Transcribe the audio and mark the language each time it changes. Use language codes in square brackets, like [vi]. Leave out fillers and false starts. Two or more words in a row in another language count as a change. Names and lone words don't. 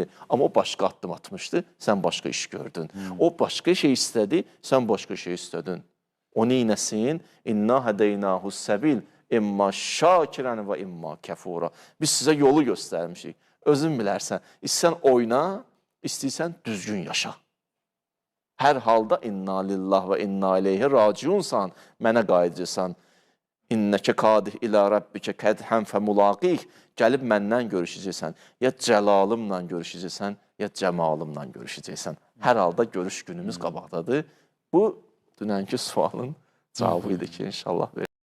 [az] Amma o başqa addım atmışdı, sən başqa iş gördün. O başqa şey istədi, sən başqa şey istədin. O neynəsin? [ar] إنا هديناه السبيل. إما شاكرا و إما كفورا. [az] Biz sizə yolu göstərmişik. Özün bilərsən. İstəyirsən oyna, istəyirsən düzgün yaşa. Hər halda [ar] إنا لله و إنا إليه راجعون, [az] mənə qayıdırsan. [ar] إنك كادح إلى ربك كدحا ف ملاقيه. [az] Gəlib məndən görüşəcəksən. Ya cəlalımla görüşəcəksən, ya cəmalımla görüşəcəksən. Hər halda görüş günümüz qabaqdadır. Bu, dünənki sualın cavabı idi ki, inşallah verir.